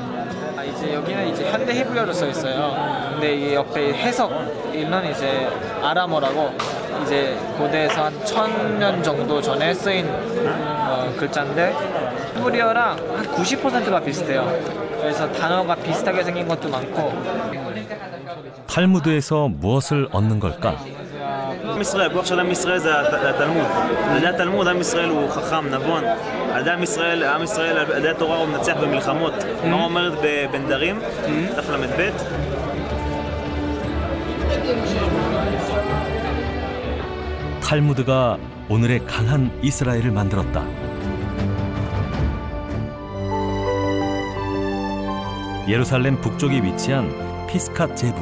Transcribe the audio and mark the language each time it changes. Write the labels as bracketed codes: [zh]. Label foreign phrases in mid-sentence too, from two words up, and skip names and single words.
[ko] 이제 여기는 이제 현대 히브리어로 써 있어요. 근데 이 옆에 해석은 이제 아람어라고 이제 고대에서 한 1000년 정도 전에 쓰인 글자인데 히브리어랑 한 90%가 비슷해요. 그래서 단어가 비슷하게 생긴 것도 많고. 탈무드에서 무엇을 얻는 걸까? [he] עם ישראל, הכוח של עם ישראל זה התלמוד. על ידי התלמוד עם ישראל הוא חכם, נבון. על ידי עם ישראל, על ידי התורה הוא מנצח במלחמות. מה אומרת בנדרים? דף ל"ב. [ko] 탈무드가 오늘의 강한 이스라엘을 만들었다. 예루살렘 북쪽에 위치한 피스캇 제브.